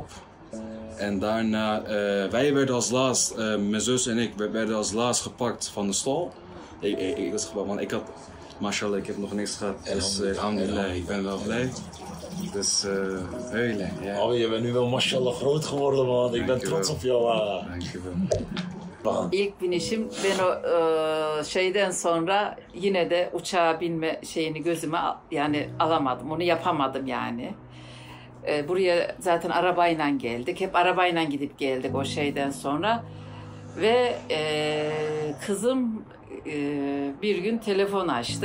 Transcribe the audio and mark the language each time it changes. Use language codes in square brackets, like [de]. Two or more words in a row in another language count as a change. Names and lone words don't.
[nl] En daarna, wij werden als laatst, mijn zus en ik, werden als laatst gepakt van de stal. Ik had, mashallah, ik heb nog niks gehad. Dus alhamdulillah, ik ben wel blij. Dus huilen, ja. Abi je bent nu wel mashallah groot geworden man. Ik ben trots op jou ha. Dankjewel. [tr] İlk binişim ben o şeyden sonra yine de uçağa binme şeyini gözüme yani alamadım. Onu yapamadım yani. Buraya zaten arabayla geldik. Hep arabayla gidip geldik o şeyden sonra. Ve kızım bir gün telefon açtı.